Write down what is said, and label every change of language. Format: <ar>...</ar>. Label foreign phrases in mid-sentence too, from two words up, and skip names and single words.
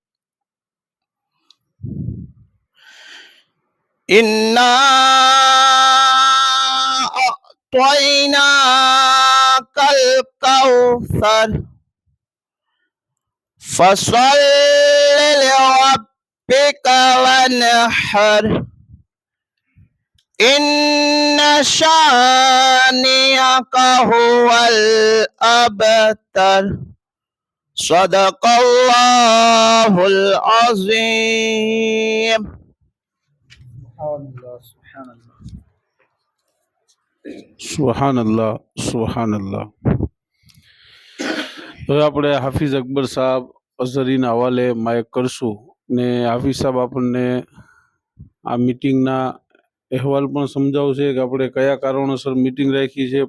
<ar>إنا أعطيناك الكوثر فصل لربك وانحر إن شانئك هو الأبتر. صدق الله العظيم. سبحان الله سبحان الله.</ar> <gu>હવે આપણે હાફિઝ અકબર સાહેબ અઝહરીના હવાલે માયક કરશું ને હાફિઝ સાહેબ આપણને આ મિટિંગના અહેવાલ પણ સમજાવશે કે આપણે કયા કારણોસર મિટિંગ રાખી છે.</gu>